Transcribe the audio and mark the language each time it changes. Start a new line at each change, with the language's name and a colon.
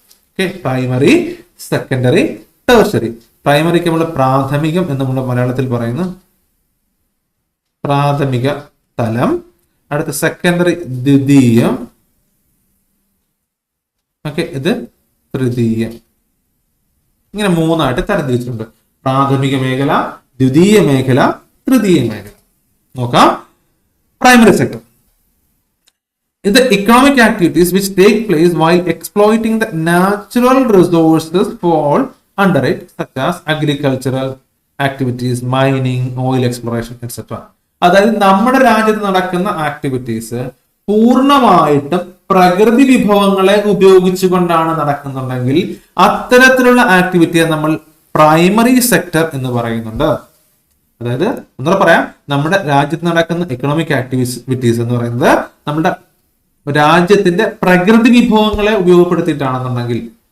Malayalam: Okay, primary, secondary, tertiary. പ്രൈമറിക്ക് നമ്മൾ പ്രാഥമികം എന്ന് നമ്മൾ മലയാളത്തിൽ പറയുന്നു, പ്രാഥമിക തലം. അടുത്ത സെക്കൻഡറി ദ്വിതീയം. ഓക്കെ, ഇത് തൃതീയം. ഇങ്ങനെ 3ആയിട്ട് തരംതിരിച്ചിട്ടുണ്ട്. പ്രാഥമിക മേഖല, ദ്വിതീയ മേഖല, തൃതീയ മേഖല. നോക്കാം.
English: Primary sector is the economic activities which take place while exploiting the natural resources fall under it, such as agricultural activities, mining, oil exploration, etc.
Malayalam: അതായത് നമ്മുടെ രാജ്യത്ത് നടക്കുന്ന ആക്ടിവിറ്റീസ് പൂർണ്ണമായിട്ടും പ്രകൃതി വിഭവങ്ങളെ ഉപയോഗിച്ചുകൊണ്ടാണ് നടക്കുന്നുണ്ടെങ്കിൽ അത്തരത്തിലുള്ള ആക്ടിവിറ്റിയെ നമ്മൾ പ്രൈമറി സെക്ടർ എന്ന് പറയുന്നുണ്ട്. അതായത് ഒന്നുകൂടെ പറയാം, നമ്മുടെ രാജ്യത്ത് നടക്കുന്ന എക്കണോമിക് ആക്ടിവിറ്റീസ് എന്ന് പറയുന്നത് നമ്മുടെ രാജ്യത്തിന്റെ പ്രകൃതി വിഭവങ്ങളെ ഉപയോഗപ്പെടുത്തിയിട്ടാണെന്നുണ്ടെങ്കിൽ,